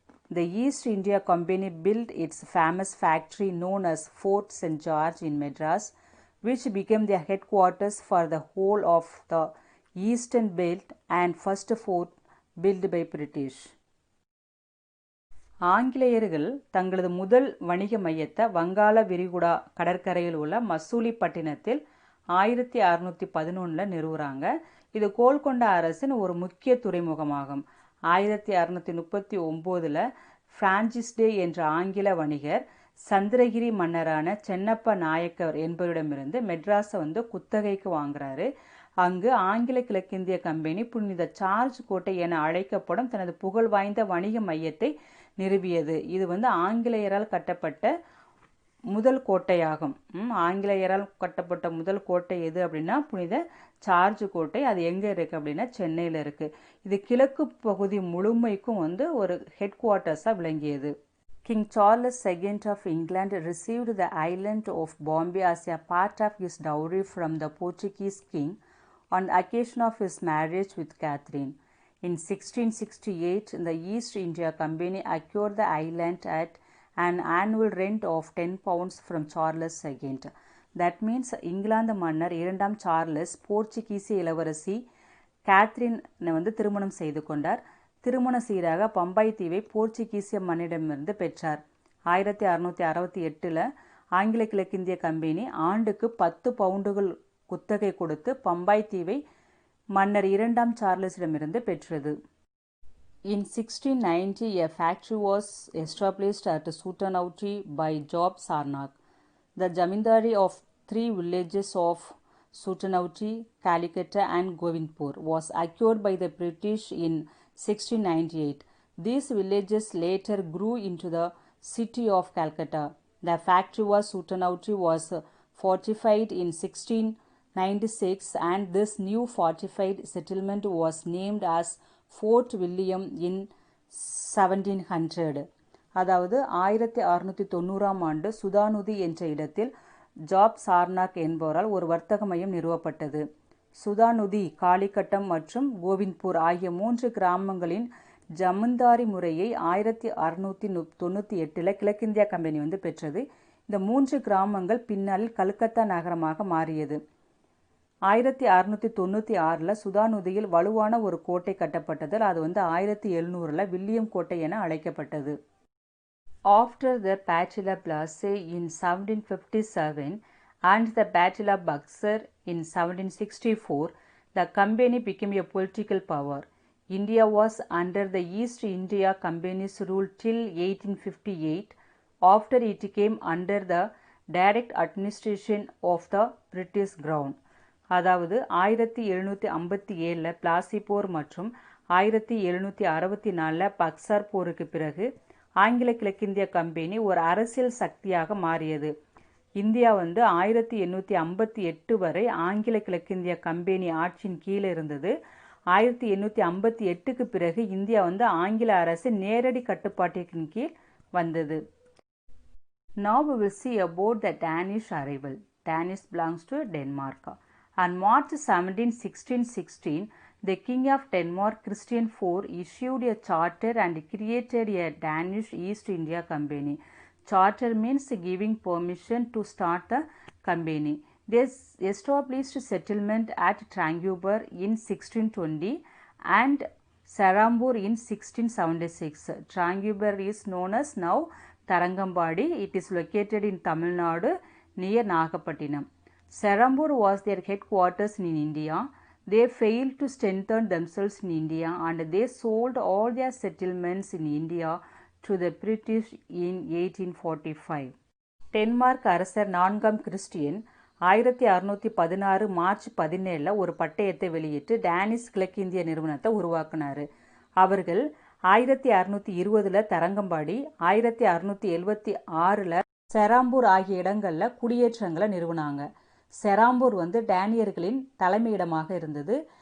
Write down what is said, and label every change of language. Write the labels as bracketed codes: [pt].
[en] The East India Company built its famous factory known as Fort St. George in Madras, which became their headquarters for the whole of the Eastern Belt and first fort built by British. [ta] ஆங்கிலேயர்கள் தங்களது முதல் வணிக மையத்தை வங்காள விரிகுடா கடற்கரையில் உள்ள மசூலிப்பட்டினத்தில் 1611 நிறுவுறாங்க. இது கோல்கொண்டா அரசின் ஒரு முக்கிய துறைமுகமாகும். 1639 பிரான்சிஸ் டே என்ற ஆங்கில வணிகர் சந்திரகிரி மன்னரான சென்னப்ப நாயக்கர் என்பவரிடமிருந்து மெட்ராஸை குத்தகைக்கு வாங்குறாரு. அங்கு ஆங்கில கிழக்கிந்திய கம்பெனி புனித சார்ஜ் கோட்டை என அழைக்கப்படும் தனது புகழ் வாய்ந்த வணிக மையத்தை நிறுவியது. இது ஆங்கிலேயரால் கட்டப்பட்ட முதல் கோட்டையாகும். ஆங்கிலேயரால் கட்டப்பட்ட முதல் கோட்டை எது அப்படின்னா புனித சார்ஜ் கோட்டை. அது எங்கே இருக்குது அப்படின்னா சென்னையில் இருக்குது. இது கிழக்கு பகுதி முழுமைக்கும் ஒரு ஹெட் குவார்ட்டர்ஸாக விளங்கியது. [en] King Charles II of England received the island of Bombay as a part of his dowry from the Portuguese king on the occasion of his marriage with Catherine. In 1668, the East India Company acquired the island at an annual rent of 10 pounds from Charles II. That means [ta] England மன்னர் 2ஆம் Charles போர்ச்சுகீசிய இளவரசி கேத்ரினை திருமணம் செய்து கொண்டார். திருமண சீராக பம்பாய் தீவை போர்ச்சுகீசிய மன்னரிடமிருந்து பெற்றார். 1668 ஆங்கில கிழக்கிந்திய கம்பெனி ஆண்டுக்கு 10 பவுண்டுகள் குத்தகை கொடுத்து பம்பாய் தீவை மன்னர் 2ஆம் சார்லஸிடமிருந்து பெற்றது. [en] In 1690, a factory was established at Sutanauti by Job Sarnak. The zamindari of 3 villages of Sutanauti, Calicut and Govindpur was acquired by the British in 1698. These villages later grew into the city of Calcutta. The factory was Sutanauti was fortified in 1696 and this new fortified settlement was named as Fort William in 1700. [ta] அதாவது 1690ஆம் ஆண்டு சுதானுதி என்ற இடத்தில் job Charnock என்பவரால் ஒரு வர்த்தக மையம் நிறுவப்பட்டது. சுதானுதி, காளிகட்டம் மற்றும் கோவிந்த்பூர் ஆகிய 3 கிராமங்களின் ஜமீன்தாரி முறையை 1698 கிழக்கிந்தியா கம்பெனி பெற்றது. இந்த 3 கிராமங்கள் பின்னாளில் கல்கத்தா நகரமாக மாறியது. 1696 சுதானுதியில் வலுவான ஒரு கோட்டை கட்டப்பட்டதில் அது 1700 வில்லியம் கோட்டை என அழைக்கப்பட்டது. [en] After the Battle of Plassey in 1757 and the Battle of Buxar in 1764, the company became a political power. India was under the East India Company's rule till 1858. After it came under the direct administration of the British Crown. [ta] அதாவது 1757 பிளாசி போர் மற்றும் 1764 பக்சார் போருக்கு பிறகு ஆங்கில கிழக்கிந்திய company ஒரு அரசியல் சக்தியாக மாறியது. இந்தியா 1858 வரை ஆங்கில கிழக்கிந்திய கம்பெனி ஆட்சியின் கீழே இருந்தது. 1858க்கு பிறகு இந்தியா ஆங்கில அரசின் நேரடி கட்டுப்பாட்டின் கீழ் வந்தது. [en] Now we will see about the Danish arrival. Danish belongs to Denmark. On March 17, 1616, the King of Denmark, Christian IV, issued a charter and created a Danish East India Company. Charter means giving permission to start the company. They established settlement at Tranguber in 1620 and Sarambur in 1676. Tranguber is known as now Tarangambadi. It is located in Tamil Nadu near Nagapattinam. Sarambur was their headquarters in India. They failed to strengthen themselves in India and they sold all their settlements in India to the British in 1845. [ta] Denmark அரசர் 4ஆம் Christian 1616 March 17 ஒரு பட்டயத்தை வெளியிட்டு Danish கிழக்கிந்திய நிறுவனத்தை உருவாக்கினார். அவர்கள் 1620 தரங்கம்பாடி, 1676 செராம்பூர் ஆகிய இடங்களில் குடியேற்றங்களை நிறுவனாங்க. செராம்பூர் டேனியர்களின் தலைமையிடமாக இருந்தது.